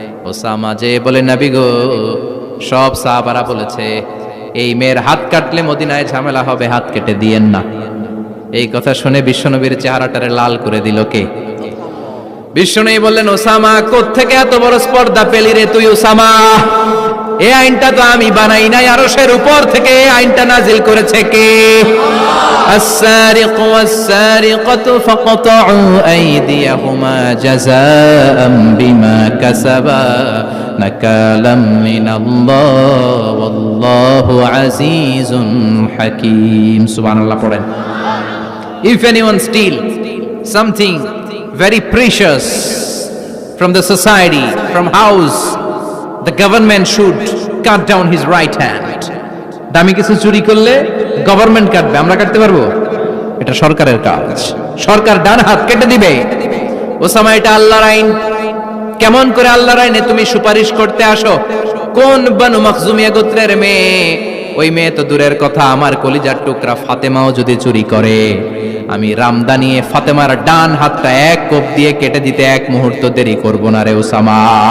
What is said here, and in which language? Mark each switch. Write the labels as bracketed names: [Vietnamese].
[Bangla] Osama যে বলে, নবী গো, সব সাহাবারা বলেছে এই মেয়ের হাত কাটলে মদিনায় ঝামেলা হবে, হাত কেটে দিয়েন না। এই কথা শুনে বিশ্বনবীর চেহারাটারে লাল করে দিল কে? বিশ্বনবী বললেন, ওসামা কোত্থেকে এত বড় স্পর্ধা পেলি রে তুই ওসামা? এই আইনটা তো আমি বানাই নাই, আরশের উপর থেকে এই আইনটা নাজিল করেছে কে? [Arabic] السارق والسارقة فاقطعوا أيديهما جزاء بما كسبا نكالا من الله والله عزيز حكيم. سبحان الله. [English] পড়েন, if anyone steal something very precious from the society, from house, the government should cut down his right hand. [Bangla] দামি কিছু চুরি করলে গভর্নমেন্ট কাটবে, আমরা কাটতে পারবো? এটা সরকারের কাজ, সরকার ডান হাত কেটে দিবে। ওসামা, এটা আল্লাহর আইন। কেমন করে আল্লাহর আইনে তুমি সুপারিশ করতে আসো? কোন বনু মখজুমিয়া গোত্রের মেয়ে? ওই মেয়ে তো দূরের কথা, আমার কলিজার টুকরা ফাতেমাও যদি চুরি করে, আমি রামদানিয়ে ফাতেমার ডান হাতটা এক কোপ দিয়ে কেটে দিতে এক মুহূর্ত দেরি করব না রে ওসামা।